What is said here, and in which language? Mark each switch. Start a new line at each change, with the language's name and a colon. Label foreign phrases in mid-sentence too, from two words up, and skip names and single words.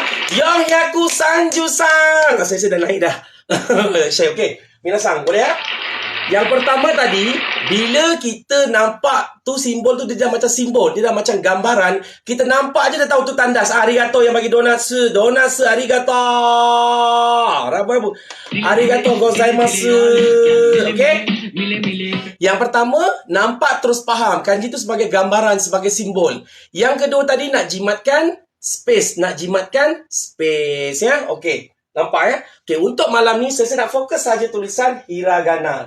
Malay: Yongyaku Sanju-san. Saya dah naik dah. Saya okey. Minasang, boleh ya? Yang pertama tadi, bila kita nampak tu simbol tu dia dah macam simbol, dia dah macam gambaran, kita nampak je dah tahu tu tandas. Arigato yang bagi donatsu, arigato.
Japanese: Arigato gozaimasu.
Malay: Okey? Yang pertama, nampak terus faham. Kanji tu sebagai gambaran, sebagai simbol. Yang kedua tadi nak jimatkan space, ya. Okey. Nampak ya? Okey, untuk malam ni saya nak fokus saja tulisan hiragana.